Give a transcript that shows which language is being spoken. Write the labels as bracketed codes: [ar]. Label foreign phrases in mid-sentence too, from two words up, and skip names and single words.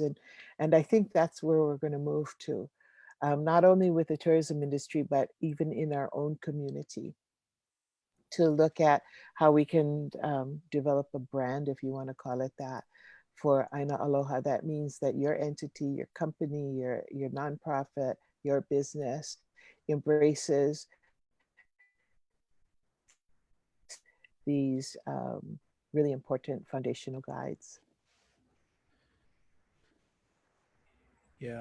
[en] And I think that's where we're going to move to. Not only with the tourism industry, but even in our own community. to look at how we can develop a brand, if you want to call it that, for [haw] ʻāina Aloha. [en] That means that your entity, your company, your nonprofit, your business embraces these really important foundational guides. Yeah.